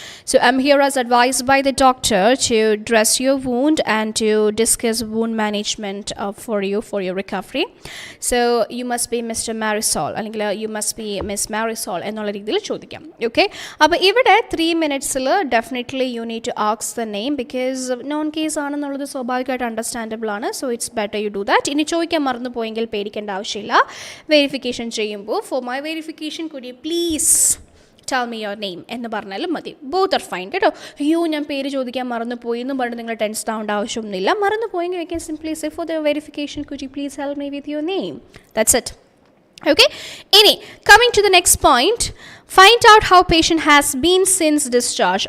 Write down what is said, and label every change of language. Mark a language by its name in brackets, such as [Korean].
[English] So I'm here as advised by the doctor to dress your wound and to discuss wound management for your recovery. So you must be Mr. Marisol, [Malayalam] അല്ലെങ്കിൽ [English] you must be Miss Marisol [Malayalam] എന്നുള്ള രീതിയിൽ ചോദിക്കാം. [English] okay, [Malayalam] അപ്പോൾ ഇവിടെ [English] 3 minutesൽ definitely you need to ask the name, because known case [Malayalam] ആണെന്നുള്ളത് സ്വാഭാവികമായിട്ട് [English] Understandable ആണ്. So it's better you do that. [Malayalam] ഇനി ചോദിക്കാൻ മറന്നു പോയെങ്കിൽ പേടിക്കേണ്ട ആവശ്യമില്ല. വെരിഫിക്കേഷൻ ചെയ്യുമ്പോൾ [English] for my verification could you please tell me your name [Malayalam] എന്ന് പറഞ്ഞാലും മതി. [English] both are fine [Malayalam] കേട്ടോ. അയ്യോ ഞാൻ പേര് ചോദിക്കാൻ മറന്നു പോയി എന്നും പറഞ്ഞ് നിങ്ങൾ ടെൻഷൻ ആവേണ്ട ആവശ്യമൊന്നുമില്ല. മറന്നു പോയെങ്കിൽ [English] You can simply say for the verification could you please help me with your name. That's it. Okay, [Malayalam] ഇനി [English] coming to the next point, find out how patient has been since discharge.